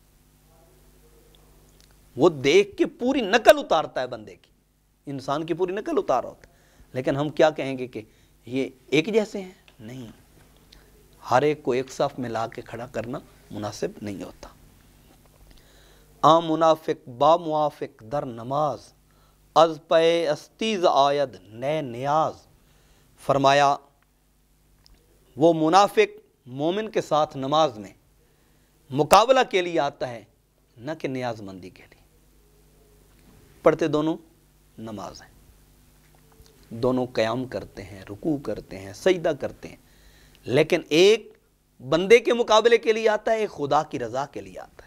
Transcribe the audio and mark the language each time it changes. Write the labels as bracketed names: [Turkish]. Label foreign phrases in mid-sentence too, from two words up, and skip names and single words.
[Urdu] وہ دیکھ کے پوری نقل اتارتا ہے بندے کی، انسان کی پوری نقل اتارا ہوتا ہے، لیکن ہم کیا کہیں گے کہ یہ ایک جیسے ہیں؟ نہیں، ہر ایک کو ایک صف میں لا کے کھڑا کرنا مناسب نہیں ہوتا۔ [Persian] منافق با موافق در نماز، از پے استیز آید نئے نیاز۔ [Urdu] فرمایا وہ منافق مومن کے ساتھ نماز میں مقابلہ کے لیے آتا ہے، نہ کہ نیاز مندی کے لیے۔ پڑھتے دونوں نماز ہیں، دونوں قیام کرتے ہیں، رکوع کرتے ہیں، سجدہ کرتے ہیں، لیکن ایک بندے کے مقابلے کے لیے آتا ہے، ایک خدا کی رضا کے لیے آتا ہے۔